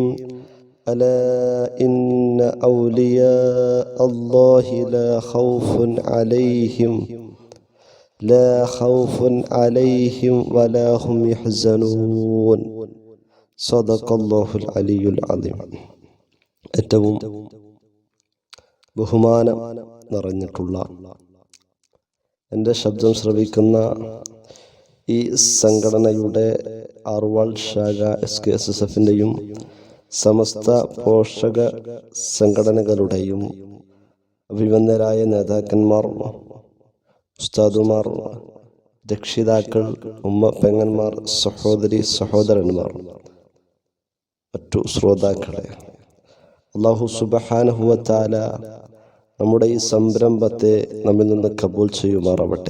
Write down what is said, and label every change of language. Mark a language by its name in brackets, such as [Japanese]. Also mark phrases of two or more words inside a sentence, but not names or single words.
[Arabic] ألا إن أولياء الله لا خوف عليهم ولا هم يحزنون. صدق الله العلي العظيم. [Malayalam] ഏറ്റവും ബഹുമാനം നിറഞ്ഞിട്ടുള്ള എൻ്റെ ശബ്ദം ശ്രവിക്കുന്ന ഈ സംഘടനയുടെ ആർവാൾ ശാഖ SKSSFൻ്റെയും സമസ്ത പോഷക സംഘടനകളുടെയും അഭിവന്ദരായ നേതാക്കന്മാർ, ഉസ്താദുമാർ, രക്ഷിതാക്കൾ, ഉമ്മ പെങ്ങന്മാർ, സഹോദരി സഹോദരന്മാർ, മറ്റു ശ്രോതാക്കളെ, [Arabic] الله سبحانه وتعالى [Malayalam] നമ്മുടെ ഈ സംരംഭത്തെ നമ്മിൽ നിന്ന് കബൂൽ ചെയ്യുമാറാവട്ടെ.